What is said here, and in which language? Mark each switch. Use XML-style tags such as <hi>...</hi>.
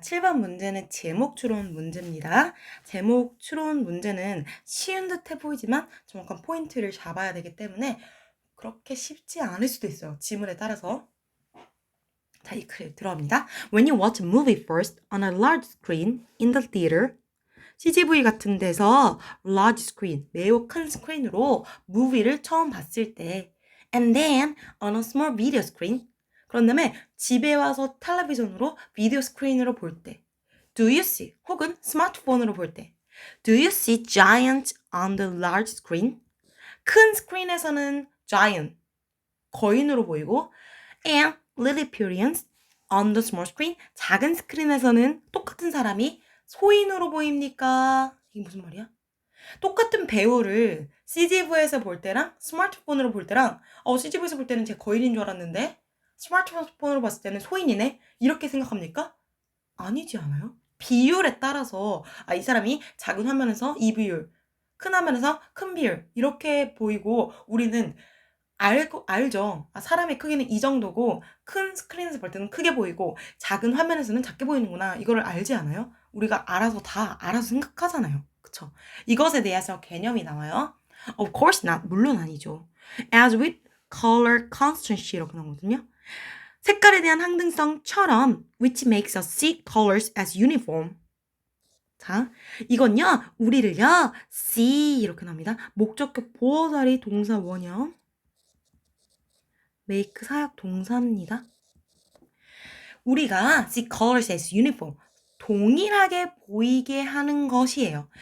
<ko>7번 문제는 제목 추론 문제입니다. 제목 추론 문제는 쉬운 듯해 보이지만 정확한 포인트를 잡아야 되기 때문에 그렇게 쉽지 않을 수도 있어요. 지문에 따라서. 자, 이 글 들어갑니다.</ko> <en>When you watch a movie first on a large screen in the theater,</en> <ko>CGV 같은 데서</ko> <en>large screen,</en> <ko>매우 큰 스크린으로 무비를 처음 봤을 때,</ko> <en>and then on a small video screen,</en> <ko>그런 다음에 집에 와서 텔레비전으로 비디오 스크린으로 볼 때,</ko> <en>do you see,</en> <ko>혹은 스마트폰으로 볼 때,</ko> <en>do you see giant on the large screen?</en> <ko>큰 스크린에서는 giant, 거인으로 보이고,</ko> <en>and Lilliputians on the small screen,</en> <ko>작은 스크린에서는 똑같은 사람이 소인으로 보입니까? 이게 무슨 말이야? 똑같은 배우를 CGV에서 볼 때랑 스마트폰으로 볼 때랑 CGV에서 볼 때는 제 거인인 줄 알았는데 스마트폰으로 봤을 때는 소인이네? 이렇게 생각합니까? 아니지 않아요? 비율에 따라서 이 사람이 작은 화면에서 이 비율, 큰 화면에서 큰 비율 이렇게 보이고 우리는 알죠. 사람의 크기는 이 정도고 큰 스크린에서 볼 때는 크게 보이고 작은 화면에서는 작게 보이는구나. 이거를 알지 않아요? 우리가 알아서 생각하잖아요. 그쵸? 이것에 대해서 개념이 나와요.</ko> <en>Of course not.</en> <ko>물론 아니죠.</ko> <en>As with color constancy</en> <ko>이렇게 나오거든요. 색깔에 대한 항등성처럼</ko> <en>which makes us see colors as uniform.</en> <ko>자, 이건요. 우리를요. see 이렇게 나옵니다. 목적격 보어자리 동사 원형. make 사역 동사입니다. 우리가</ko> <en>see colors as uniform,</en> <ko>동일하게 보이게 하는 것이에요.</ko>